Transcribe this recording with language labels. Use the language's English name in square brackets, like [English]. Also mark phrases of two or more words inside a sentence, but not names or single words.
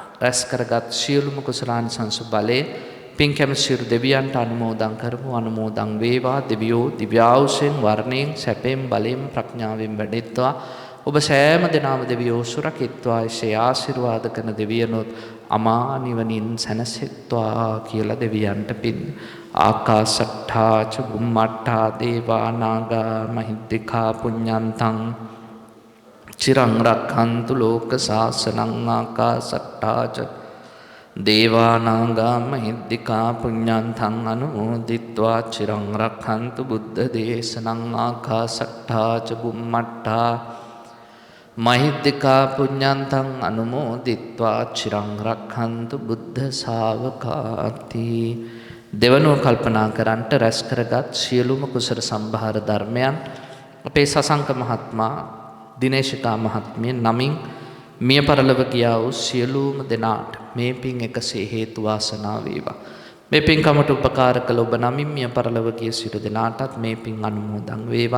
[Sinhala] රැස් කරගත් සියලුම කුසලානිසංස බලේ පින් කැමති සියලු දෙවියන්ට අනුමෝදන් කරමු. අනුමෝදන් වේවා දෙවියෝ දිව්‍යාවුෂෙන් වර්ණයෙන් සැපෙන් බලයෙන් ප්‍රඥාවෙන් වැඩෙත්වා. ඔබ සෑම දෙනාම දෙවියෝ සුරකිත්වා. එසේ ආශිර්වාද කරන දෙවියනොත් අමා නිවනින් සැනසෙත්වා කියලා දෙවියන්ට පින්. [Pali] ආකාශට්ඨා ච බුම්මට්ඨා දේවා නාග මහිද්దికා පුඤ්ඤන්තං චිරං රක්ඛන්තු ලෝක සාසනං. ආකාශට්ඨා ච දේවා නාග මහිද්దికා පුඤ්ඤන්තං අනුමෝදිත්වා චිරං රක්ඛන්තු බුද්ධ දේශනං. ආකාශට්ඨා ච බුම්මට්ඨා මහිද්దికා පුඤ්ඤන්තං අනුමෝදිත්වා චිරං රක්ඛන්තු බුද්ධ ශාවකාති. [Sinhala] දෙවනුව කල්පනා කරන්ට රැස් කරගත් සියලුම කුසල සම්භාර ධර්මයන් අපේ සසංක මහත්මයා දිනේශිකා මහත්මිය නමින් මිය පරලොව ගියා වූ සියලුම දෙනාට මේ පින් එකසේ හේතු වාසනා වේවා. මේ පින්කමට උපකාර කළ ඔබ නමින් මිය පරලොව ගිය සියලු දෙනාටත් මේ පින් අනුමෝදන් වේවා.